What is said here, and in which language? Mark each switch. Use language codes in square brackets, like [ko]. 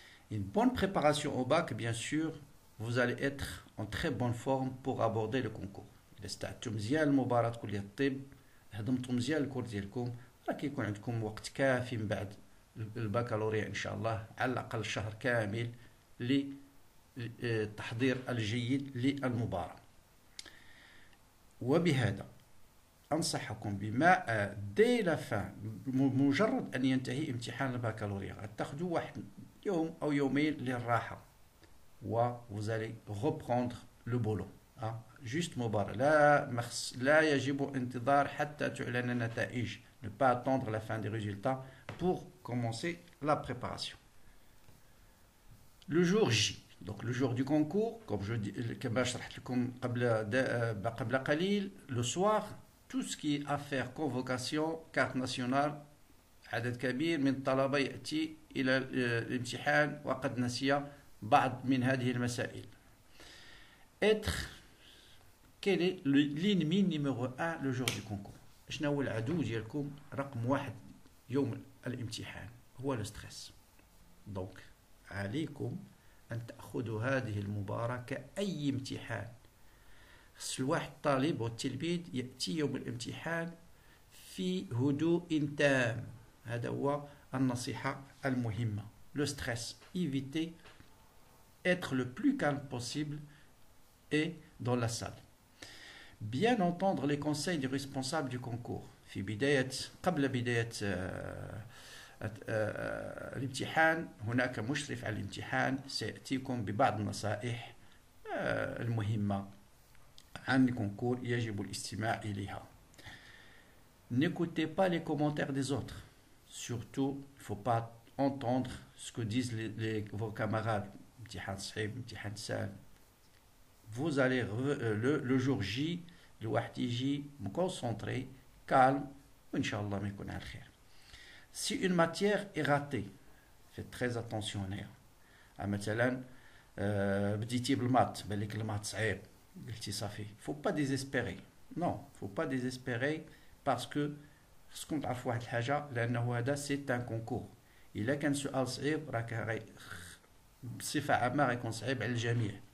[fr] Une bonne préparation au bac, bien sûr, vous allez être en très bonne forme pour aborder le concours. [ar] إذا استعدتوا مزيان لمباراة كلية الطب، هضمتوا مزيان الكور ديالكم، راه كيكون عندكم وقت كافي من بعد البكالوريا إن شاء الله، على الأقل شهر كامل للتحضير الجيد للمباراة. وبهذا أنصحكم [fr] بما دي لا فان، [ar] مجرد أن ينتهي امتحان البكالوريا تاخذوا واحد يوم أو يومين للراحة، و [fr] vous allez reprendre le boulot. [ar] juste مباراة، لا يجب انتظار حتى تعلن النتائج. [fr] ne pas attendre la fin des résultats pour commencer la préparation. Le jour J, donc le jour du concours, comme je dis, [ar] كما شرحت لكم قبل قليل، [fr] le soir tout ce qui est affaire convocation carte nationale، [ar] عدد كبير من الطلبة يأتي إلى الامتحان وقد نسي بعض من هذه المسائل. [fr] quel est l'ennemi numéro 1 le jour du concours؟ [ar] شنو هو العدو ديالكم رقم واحد يوم الامتحان؟ هو الستريس. دونك عليكم أن تأخذوا هذه المباراة كأي امتحان. خص الواحد طالب والتلميذ يأتي يوم الامتحان في هدوء تام. هذا هو النصيحة المهمة. [fr] Le stress, évitez être le plus calme possible et dans la salle. Bien entendre les conseils du responsable du concours. [ar] قبل بداية الامتحان هناك مشرف على الامتحان سيأتيكم ببعض النصائح المهمة عن الكونكور يجب الاستماع إليها. [fr] N'écoutez pas les commentaires des autres. Surtout, il ne faut pas entendre ce que disent vos camarades. [ar] امتحان صعيب، امتحان سهل. [fr] Vous allez le jour J [ar] الواحد يجي [fr] concentré, calme، [ar] وإن شاء الله ما يكون على الخير. [fr] Si une matière est ratée, faites très attention [ar] هنا. مثلا بديتي بالمات، بان لك المات صعيب، قلتي صافي، [fr] faut pas désespérer. non faut pas désespérer parce que [ar] خصكم تعرفوا واحد الحاجة، لأنه هذا [fr] سي ان كونكور. [ar] إلا كان سؤال صعيب راك بصفة عامة غيكون صعيب على الجميع.